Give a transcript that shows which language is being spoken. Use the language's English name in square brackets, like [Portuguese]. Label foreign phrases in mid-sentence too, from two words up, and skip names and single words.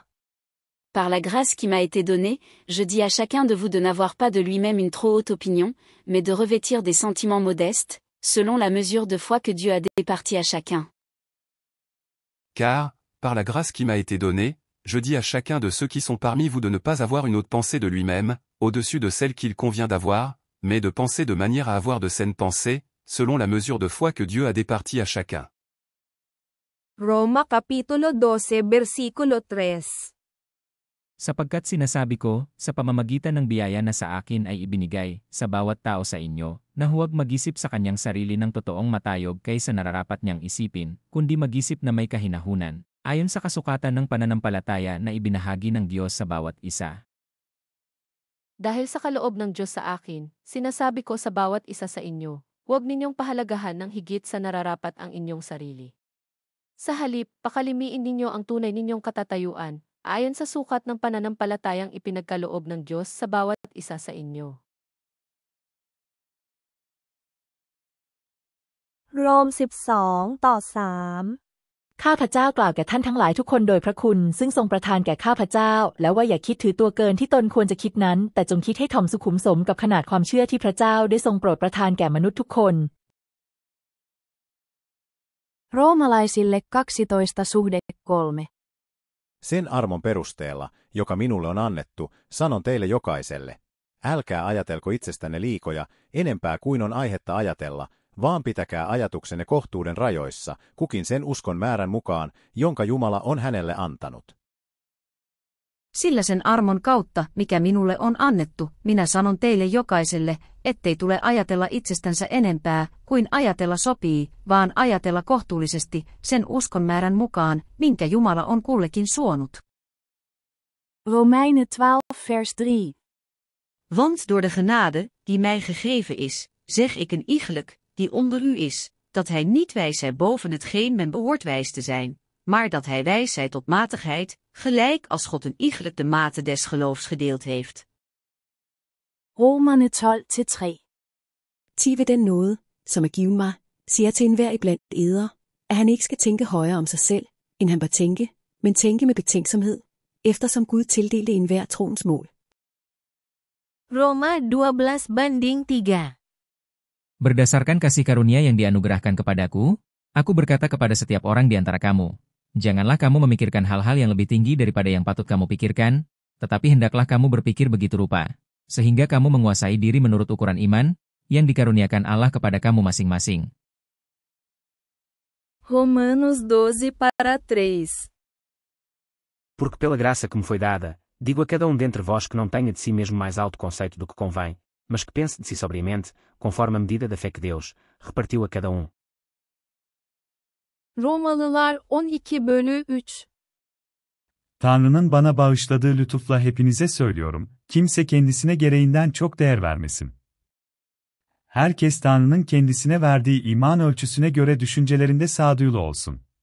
[French] Par la grâce qui m'a été donnée, je dis à chacun de vous de n'avoir pas de lui-même une trop haute opinion, mais de revêtir des sentiments modestes, selon la mesure de foi que Dieu a départie à chacun. Car, par la grâce qui m'a été donnée, je dis à chacun de ceux qui sont parmi vous de ne pas avoir une haute pensée de lui-même, au-dessus de celle qu'il convient d'avoir, mais de penser de manière à avoir de saines pensées, selon la mesure de foi que Dieu a départie à chacun. [Filipino] Roma Kapitulo 12 versikulo 3. Sapagkat sinasabi ko, sa pamamagitan ng biyaya na sa akin ay ibinigay, sa bawat tao sa inyo, na huwag mag-isip sa kanyang sarili ng totoong matayog kaysa nararapat niyang isipin, kundi mag-isip na may kahinahunan, ayon sa kasukatan ng pananampalataya na ibinahagi ng Diyos sa bawat isa. Dahil sa kaloob ng Diyos sa akin, sinasabi ko sa bawat isa sa inyo, huwag ninyong pahalagahan ng higit sa nararapat ang inyong sarili. Sa halip, pakalimiin ninyo ang tunay ninyong katatayuan, ayon sa sukat ng pananampalatayang ipinagkaloob ng Diyos sa bawat isa sa inyo. [Thai] โรม 12:3 ข้าพเจ้ากล่าวแก่ท่านทั้งหลายทุกคนโดยพระคุณซึ่งทรงประทานแก่ข้าพเจ้าและว่าอย่าคิดถือตัวเกินที่ตนควรจะคิดนั้นแต่จงคิดให้ถ่อมสุขุมสมกับขนาดความเชื่อที่พระเจ้าได้ทรงโปรดประทานแก่มนุษย์ทุกคน [Finnish] Roomalaisille 12:3. Sen armon perusteella, joka minulle on annettu, sanon teille jokaiselle. Älkää ajatelko itsestänne liikoja, enempää kuin on aihetta ajatella, vaan pitäkää ajatuksenne kohtuuden rajoissa, kukin sen uskon määrän mukaan, jonka Jumala on hänelle antanut. Sillä sen armon kautta, mikä minulle on annettu, minä sanon teille jokaiselle, ettei tule ajatella itsestänsä enempää, kuin ajatella sopii, vaan ajatella kohtuullisesti, sen uskon määrän mukaan, minkä Jumala on kullekin suonut. [Dutch] Romeinen 12:3. Want door de genade, die mij gegeven is, zeg ik een iegelijk, die onder u is, dat hij niet wijs zij boven hetgeen men behoort wijs te zijn, maar dat hij wijs zij tot matigheid, gelijk als God een iegelijk de mate des geloofs gedeeld heeft. [Danish] Romerne 12:3. Ti ved den nåde, som er givet mig, siger til enhver iblandt eder, at han ikke skal tænke højere om sig selv, end han bør tænke, men tænke med betænksomhed, eftersom Gud tildelte enhver troens mål. [Indonesian] Roma 12:3. Berdasarkan kasih karunia yang dianugerahkan kepadaku, aku berkata kepada setiap orang di antara kamu, janganlah kamu memikirkan hal-hal yang lebih tinggi daripada yang patut kamu pikirkan, tetapi hendaklah kamu berpikir begitu rupa, sehingga kamu menguasai diri menurut ukuran iman, yang dikaruniakan Allah kepada kamu masing-masing. [Portuguese] Romanos 12:3. Porque pela graça que me foi dada, digo a cada dentre vós que não tenha de si mesmo mais alto conceito do que convém, mas que pense de si sobriamente, conforme a medida da fé que Deus repartiu a cada [Turkish] Romalılar 12:3. Tanrı'nın bana bağışladığı lütufla hepinize söylüyorum, kimse kendisine gereğinden çok değer vermesin. Herkes Tanrı'nın kendisine verdiği iman ölçüsüne göre düşüncelerinde sağduyulu olsun.